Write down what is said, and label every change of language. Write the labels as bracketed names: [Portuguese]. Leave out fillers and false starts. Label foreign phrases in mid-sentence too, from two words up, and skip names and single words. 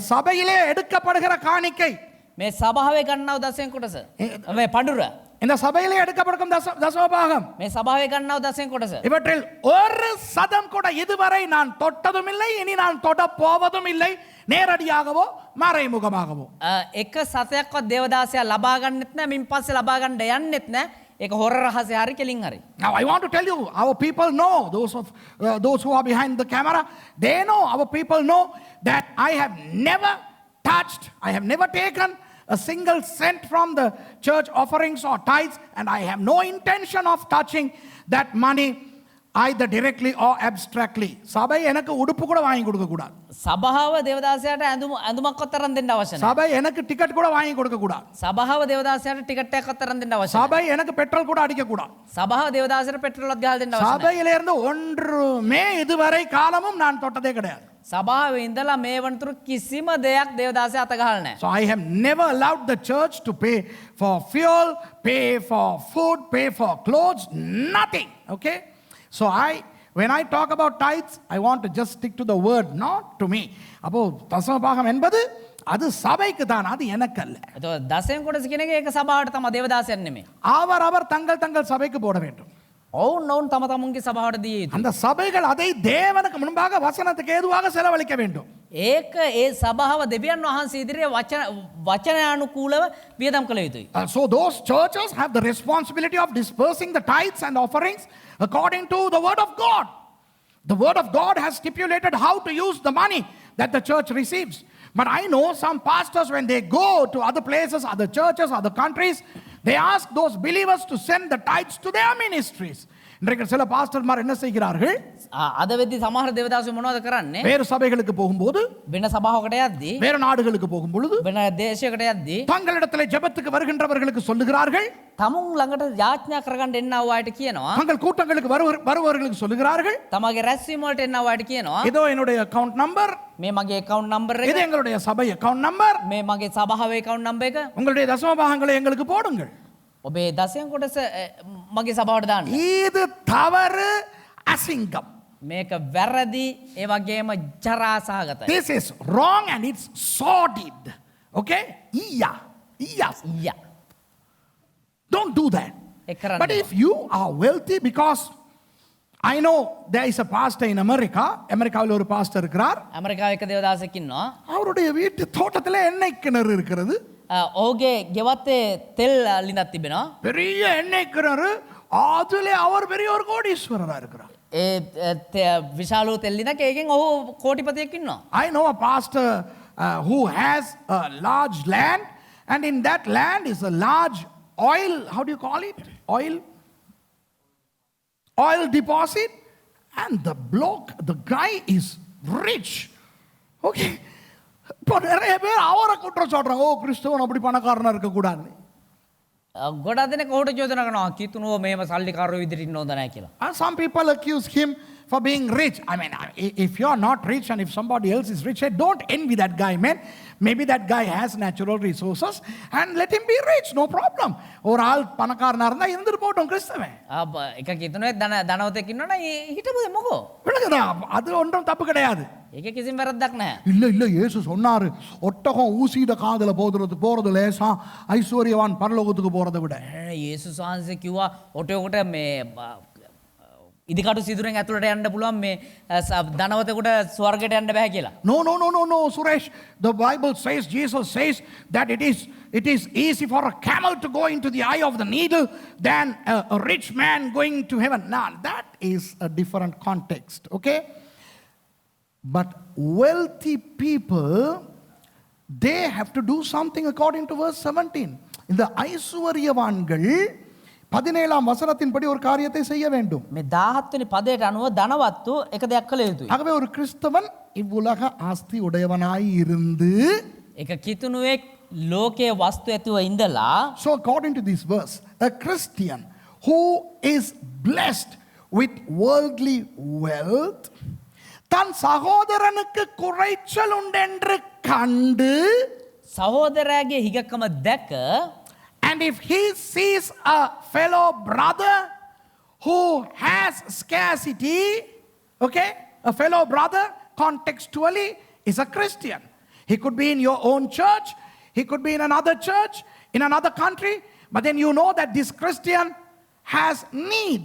[Tamil] சபையிலே எடுக்கப்படுகிற காணிக்கை, [Sinhala] මේ සභාවේ ගන්නව දසයෙන් කොටස. මේ පඬුර. [Tamil] இந்த சபையிலே எடுக்கப்படும் தசமபாகம், [Sinhala] මේ සභාවේ ගන්නව දසයෙන් කොටස. [Tamil] இவற்றில் ஒரு சதம் கூட இதுவரை நான் தொட்டதும் இல்லை, இனி நான் தொட போவதும் இல்லை, நேரடியாகவோ மறைமுகமாகவோ. [Sinhala] එක සතයක්වත් දේවදාසයා ලබා ගන්නෙත් නැහැ. මින් පස්සේ ලබා ගන්න යන්නෙත් නැහැ. ඒක හොර රහසේ හරි කෙලින් හරි. [English] Now I want to tell you, our people know, those who are behind the camera, they know, our people know that I have never touched, I have never taken a single cent from the church offerings or tithes, and I have no intention of touching that money. either directly or abstractly. [Tamil] சபை எனக்கு உடுப்பு கூட வாங்கி கொடுக்க கூடாது. [Sinhala] සභාව දේවදාසයාට ඇඳුමක් අතරන් දෙන්න අවශ්‍ය නැහැ. [Tamil] சபை எனக்கு டிக்கெட் கூட வாங்கி கொடுக்க கூடாது. [Sinhala] සභාව දේවදාසයාට ටිකට් එකක් අතරන් දෙන්න අවශ්‍ය නැහැ. [Tamil] சபை எனக்கு பெட்ரோல் கூட அடிக்க கூடாது. [Sinhala] සභාව දේවදාසයාට පෙට්‍රෝලක් ගහලා දෙන්න අවශ්‍ය නැහැ. [Tamil] சபையிலிருந்து ஒன்றுமே இதுவரை காலமும் நான் தொட்டதே கிடையாது. [Sinhala] සභාවේ ඉඳලා මේ වනතුරු කිසිම දෙයක් දේවදාසයා අත ගහලා නැහැ. [English] So I have never allowed the church to pay for fuel, pay for food, pay for clothes, nothing. Okay? So when I talk about tithes, I want to just stick to the word, not to me. [Tamil] அப்போ தசம பாகம் என்பது அது சபைக்கு தான், அது எனக்கு அல்ல. [Sinhala] එතකොට දසයෙන් කොටස කියන එක ඒක සභාවට තමයි දේවදාසයන් නෙමෙයි. [Tamil] அவர் தங்கள் தங்கள் சபைக்கு போட வேண்டும். [Sinhala] ඔවුන් තම තමුන්ගේ සභාවට දිය යුතුයි. [Tamil] அந்த சபைகள் அதை தேவனுக்கு முன்பாக வசனத்துக்கு ஏதுவாக செலவழிக்க வேண்டும். [Sinhala] ඒක ඒ සභාව දෙවියන් වහන්සේ ඉදිරියේ වචනානුකූලව වියදම් කළ යුතුයි. [English] So those churches have the responsibility of dispersing the tithes and offerings according to the word of God. The word of God has stipulated how to use the money that the church receives. But I know some pastors, when they go to other places, other churches, other countries, they ask those believers to send the tithes to their ministries. [Tamil] இன்றைக்கு சில பாஸ்டர்மார் என்ன செய்கிறார்கள்? [Sinhala] අද වෙද්දි සමහර දේවදාසයෝ මොනවද කරන්නේ? [Tamil] வேறு சபைகளுக்கு போகும்போது, [Sinhala] වෙන සභාවකට යද්දී, [Tamil] வேறு நாடுகளுக்கு போகும் பொழுது, [Sinhala] වෙන දේශයකට යද්දී [Tamil] தங்களிடத்திலே ஜெபத்துக்கு வருகின்றவர்களுக்கு சொல்லுகிறார்கள், [Sinhala] තමුන් ළඟට යාඥා කරගන්න එන්න ආව අයට කියනවා, [Tamil] தங்கள் கூட்டங்களுக்கு வருபவர்களுக்கு சொல்லுகிறார்கள், [Sinhala] තමගේ රැස්වීම වලට එන්න ආව අයට කියනවා, [Tamil] இதோ என்னுடைய [English] account number, [Sinhala] මේ මගේ [English] account number [Sinhala] එක, [Tamil] இது எங்களுடைய சபை [English] account number, [Sinhala] මේ මගේ සභාවේ [English] account number [Sinhala] එක, [Tamil] உங்களுடைய தசம பாகங்களை எங்களுக்கு போடுங்கள். [Sinhala] ඔබේ දසයෙන් කොටස මගේ සභාවට දාන්න. [Tamil] இது தவறு, அசிங்கம். [Sinhala] මේක වැරදි, ඒ වගේම ජරා සහගතයි. [English] This is wrong and it's sordid. Okay? Iya. ඊය. Don't do that. [Sinhala] ඒක කරන්න [English] But if you are wealthy, because I know there is a pastor in America, [Tamil] அமெரிக்காவில் ஒரு பாஸ்டர் இருக்கிறார். [Sinhala] ඇමරිකාවේ එක දේවදාසෙක් ඉන්නවා. [Tamil] அவருடைய வீட்டு தோட்டத்தில் எண்ணெய் கிணறு இருக்கிறது. [Sinhala] ඔහුගේ ගෙවත්තේ තෙල් ලිඳක් තිබෙනවා. [Tamil] பெரிய எண்ணெய் கிணறு, அதிலே அவர் பெரிய ஒரு கோடீஸ்வரரா இருக்கிறார். [Sinhala] විශාලූ තෙල් ලිඳක්, ඒකෙන් ඔහු කෝටිපතියෙක් ඉන්නවා. [English] I know a pastor who has a large land, and in that land is a large oil, how do you call it? Oil deposit, and the guy is rich. Okay? [Tamil] இப்போ நிறைய பேர் அவரை குற்றம் சொல்றாங்க, ஓ கிறிஸ்தவன் அப்படி பணக்காரனா இருக்க கூடாது. [Sinhala] ගොඩක් දෙනෙක් ඔහුට චෝදනා කරනවා, කිතුනුව මේව සල්ලිකාරයෝ විදිහට ඉන්න හොඳ නැහැ කියලා. [English] And some people accuse him for being rich. I mean, if you are not rich and if somebody else is rich, don't envy that guy, man. Maybe that guy has natural resources and let him be rich, no problem. [Tamil] ஒரு ஆள் பணக்காரனா இருந்தா இருந்துட்டு போட்டும் கிறிஸ்தவன். [Sinhala] එක කිතුනුවෙක් ධනවතෙක් ඉන්නවනේ හිටපුද මොකෝ? [Tamil] விளங்குதா? அது ஒன்றும் தப்பு கிடையாது. [Sinhala] ඒකේ කිසිම වැරද්දක් නැහැ. [Tamil] இல்ல இயேசு சொன்னாரு, ஒட்டகம் ஊசிட காதுல போறது லேசா, ஐஸ்வர்யவான் பரலோகத்துக்கு போறதை விட. [Sinhala] යේසුස් වහන්සේ කිව්වා ඔටයකට මේ ඉදිකටු සිදුරෙන් ඇතුළට යන්න පුළුවන්, මේ ධනවතෙකුට ස්වර්ගයට යන්න බෑ කියලා. [English] No, Suresh. The Bible says, Jesus says that it is easy for a camel to go into the eye of the needle than a rich man going to heaven. Now, that is a different context, okay? But wealthy people, they have to do something according to verse 17. [Tamil] இந்த ஐஸ்வர்யவான்கள் 17ஆம் வசனத்தின்படி ஒரு காரியத்தை செய்ய வேண்டும். [Sinhala] මේ 17 වෙනි පදයට අනුව ධනවත්තු එක දෙයක් කළ යුතුයි. [Tamil] ஆகவே ஒரு கிறிஸ்தவன் இவ்வுலக ஆஸ்தி உடையவனாய் இருந்து, [Sinhala] එක කිතුනුවෙක් ලෝකයේ වස්තු ඇතුව ඉඳලා, [English] so according to this verse, a Christian who is blessed with worldly wealth, [Tamil] தன் சகோதரனுக்கு குறைச்சல் உண்டென்று கண்டு, [Sinhala] සහෝදරයාගේ හිගකම දැක, [English] and if he sees a fellow brother who has scarcity, okay, a fellow brother contextually is a Christian. He could be in your own church, he could be in another church, in another country, but then you know that this Christian has needs.